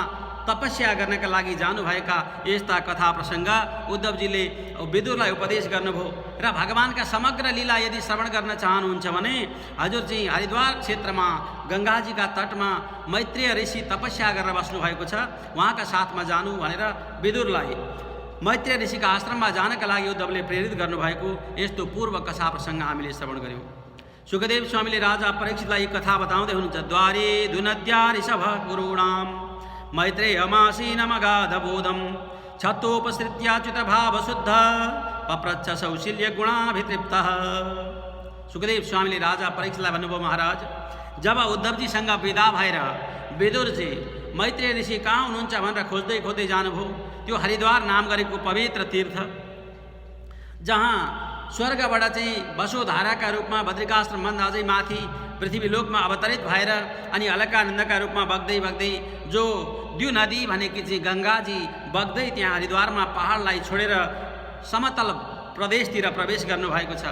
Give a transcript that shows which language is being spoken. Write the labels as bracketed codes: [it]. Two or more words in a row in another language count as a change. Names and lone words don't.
[ne] तपस्या गर्नका लागि जानुभएका यस्ता कथा प्रसंग उद्धवजीले विदुरलाई उपदेश गर्नुभयो र भगवानका समग्र लीला यदि श्रवण गर्न चाहनुहुन्छ भने हजुर चाहिँ हरिद्वार क्षेत्रमा गंगाजीका तटमा मैत्रेय ऋषि तपस्या गरेर बस्नु भएको छ, उहाँका साथमा जानु भनेर विदुरलाई मैत्रेय ऋषिका आश्रममा जानका लागि उद्धवले प्रेरित गर्नुभएको यस्तो पूर्व कथा प्रसंग हामीले श्रवण गर्यौं। सुखदेव स्वामीले राजा परीक्षितलाई कथा बताउँदै हुनुहुन्छ। [sa] द्वारे दुनद्या ऋषभ गुरूणाम मैत्रेयमासीनमगाधबोधम छत्तोपसृत्याच्युत भाव शुद्ध पप्रच्छ सौशील्य गुणाभितृप्तः। [ne] सुखदेव स्वामीले राजा परीक्षितलाई भन्नुभयो, महाराज जब उद्धवजीसँग विदा भएर विदुरजी मैत्रेय ऋषि कहाँ हुनुहुन्छ भनेर खोज्दै खोज्दै जानुभयो त्यो हरिद्वार नाम गरेको पवित्र तीर्थ जहाँ स्वर्गबाट चाहिँ वसुधाराका रूपमा बद्रिकाश्रमभन्दा अझै माथि पृथ्वीलोकमा अवतरित भएर अनि अलकानन्दका रूपमा बग्दै बग्दै जो द्यु नदी भनेकी चाहिँ गंगाजी बग्दै त्यहाँ हरिद्वारमा पहाडलाई छोडेर समतल प्रदेशतिर प्रवेश गर्नुभएको छ।